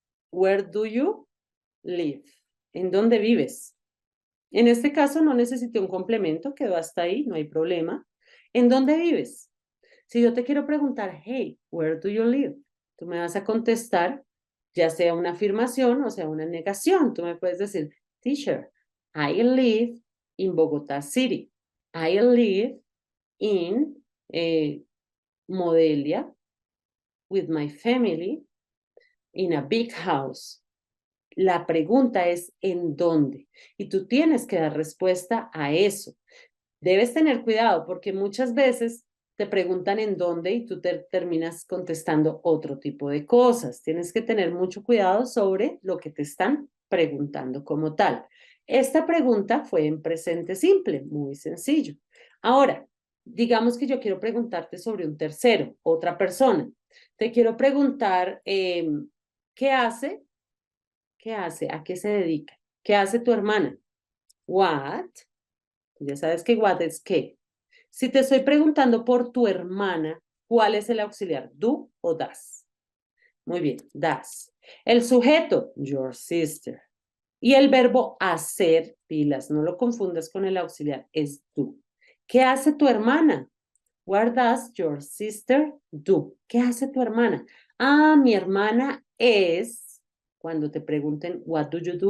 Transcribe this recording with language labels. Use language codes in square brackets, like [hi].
[en] Where do you live? [es] ¿En dónde vives? En este caso no necesité un complemento, quedó hasta ahí, no hay problema. ¿En dónde vives? Si yo te quiero preguntar, [en] hey, where do you live? [es] Tú me vas a contestar, ya sea una afirmación o sea una negación. Tú me puedes decir, [en] teacher, I live in Bogotá City. I live in Modelia with my family in a big house. [es] La pregunta es ¿en dónde? Y tú tienes que dar respuesta a eso. Debes tener cuidado porque muchas veces te preguntan en dónde y tú terminas contestando otro tipo de cosas. Tienes que tener mucho cuidado sobre lo que te están preguntando como tal. Esta pregunta fue en presente simple, muy sencillo. Ahora, digamos que yo quiero preguntarte sobre un tercero, otra persona. Te quiero preguntar, ¿qué hace? ¿Qué hace? ¿A qué se dedica? ¿Qué hace tu hermana? What? Ya sabes que what es qué. Si te estoy preguntando por tu hermana, ¿cuál es el auxiliar? ¿Do o does? Muy bien, does. El sujeto, [en] your sister. [es] Y el verbo hacer, pilas, no lo confundas con el auxiliar, es do. ¿Qué hace tu hermana? [en] What does your sister do? [es] ¿Qué hace tu hermana? Ah, mi hermana es, cuando te pregunten, [en] what do you do?